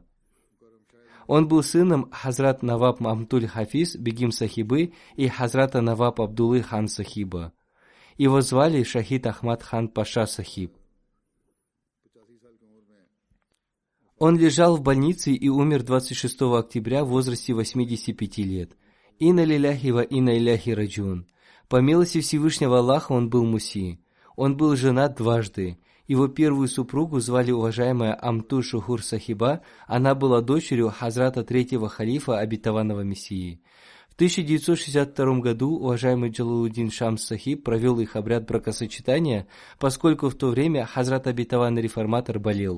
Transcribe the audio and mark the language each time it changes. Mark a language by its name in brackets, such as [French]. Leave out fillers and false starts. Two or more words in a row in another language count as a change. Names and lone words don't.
[Russian] Он был сыном Хазрат Наваб Мамтуль Хафиз Бегим Сахибы и Хазрата Наваб Абдуллы хан Сахиба. Его звали Шахид Ахмад хан Паша Сахиб. Он лежал в больнице и умер 26 октября в возрасте 85 лет. [Arabic] إنا لله و إنا إليه راجعون. [Russian] По милости Всевышнего Аллаха он был муси. Он был женат дважды. Его первую супругу звали уважаемая Амту Шухур Сахиба, она была дочерью Хазрата 3-го халифа Обетованного Мессии. В 1962 году уважаемый Джалалуддин Шамс Сахиб провел их обряд бракосочетания, поскольку в то время Хазрат Обетованный Реформатор болел.